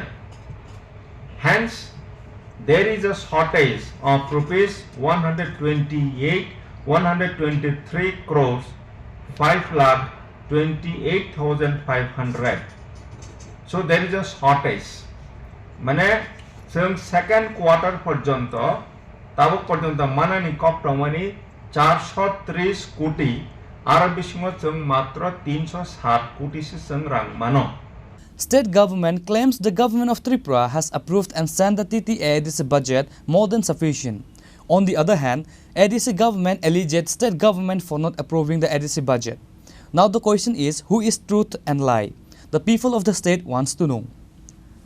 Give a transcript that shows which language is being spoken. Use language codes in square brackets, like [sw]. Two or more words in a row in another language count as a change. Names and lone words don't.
[en] Hence, there is a shortage of rupees 123 crores 5 lakh 28,500. So there is a shortage. [brx] Mane जों [en] second quarter [brx] पर्यंत ताबक पर्यंत मानानि कप्टमनि 430 कोटी आरो बिसिङाव जों मात्र 307 कोटीसो जों रां मानो. [en] State government claims the government of Tripura has approved and sent the TTAADC budget more than sufficient. On the other hand, ADC government alleges state government for not approving the ADC budget. Now the question is, who is truth and lie? The people of the state wants to know.